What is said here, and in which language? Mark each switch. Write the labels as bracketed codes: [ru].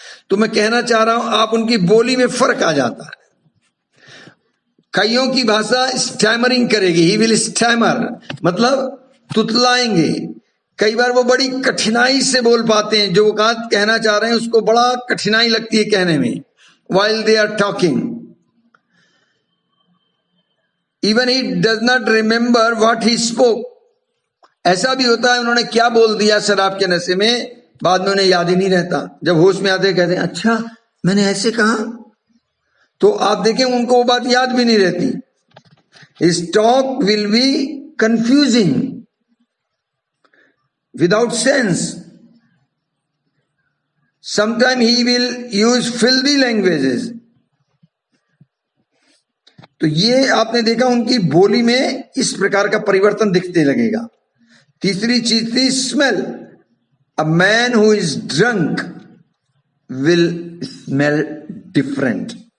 [hi] तो मैं कहना चाह रहा हूं, आप उनकी बोली में फर्क आ जाता है। कईयों की भाषा स्टैमरिंग करेगी, [en] he will stammer, [hi] मतलब तुतलाएंगे। कई बार वो बड़ी कठिनाई से बोल पाते हैं, जो वो कहना चाह रहे हैं उसको बड़ा कठिनाई लगती है कहने में। [en] while they are talking, even he does not remember what he spoke. [hi] ऐसा भी होता है उन्होंने क्या बोल दिया शराब के नशे में, बाद में उन्हें याद ही नहीं रहता। जब होश में आते कहते हैं अच्छा मैंने ऐसे कहा, तो आप देखें उनको वो बात याद भी नहीं रहती। [en] His talk will be confusing, without sense. Sometimes he will use filthy languages. [hi] तो ये आपने देखा उनकी बोली में इस प्रकार का परिवर्तन दिखने लगेगा। तीसरी चीज थी smell. [en] A man who is drunk will smell different.